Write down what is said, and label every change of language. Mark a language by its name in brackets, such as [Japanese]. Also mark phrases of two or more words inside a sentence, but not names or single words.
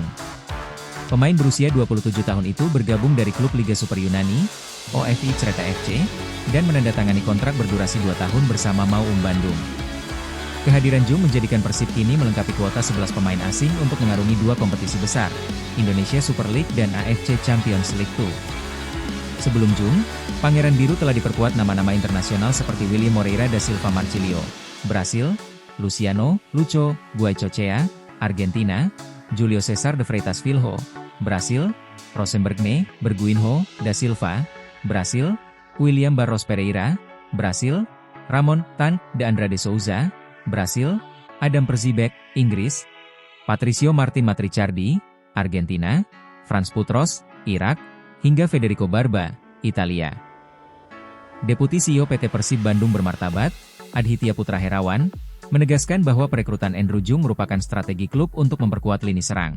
[Indonesian] Pemain berusia 27 tahun itu bergabung dari klub Liga Super Yunani, OFI Crete FC, dan menandatangani kontrak berdurasi 2 tahun bersama Maung Bandung. Kehadiran Jung menjadikan Persib kini melengkapi kuota 11 pemain asing untuk mengarungi 2 kompetisi besar, Indonesia Super League dan AFC Champions League 2. Sebelum Jung, Pangeran Biru telah diperkuat nama-nama internasional seperti William Moreira da Silva Marcilio, Brasil, Luciano, Lucho, Goicoechea, Argentina, Julio Cesar de Freitas Filho, Brasil, Rosenbergne, Berguinho, da Silva, Brasil, William Barros Pereira, Brasil, Ramon Tan de Andrade Souza, Brasil, Adam Perzibek, Inggris, Patricio Martin Matrichardi, Argentina, Franz Putros, Irak, hingga Federico Barba, Italia. Deputi CEO PT Persib Bandung bermartabat, Adhitya Putra Herawan, menegaskan bahwa perekrutan Andrew Jung merupakan strategi klub untuk memperkuat lini serang.